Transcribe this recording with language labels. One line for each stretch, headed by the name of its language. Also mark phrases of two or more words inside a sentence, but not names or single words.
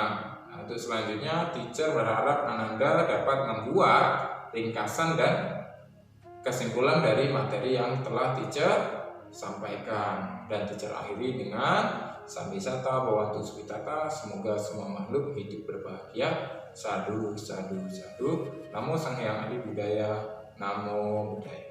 Indonesian: Nah, untuk selanjutnya teacher berharap Ananda dapat membuat ringkasan dan kesimpulan dari materi yang telah teacher sampaikan, dan teacher akhiri dengan
Pali: Sambisata Bhawantu Sukhitata,
Indonesian: semoga semua makhluk hidup berbahagia.
Pali: Sadhu, sadhu, sadhu. Namo Sang Hyang Adi Budaya. Namo Buddhaya.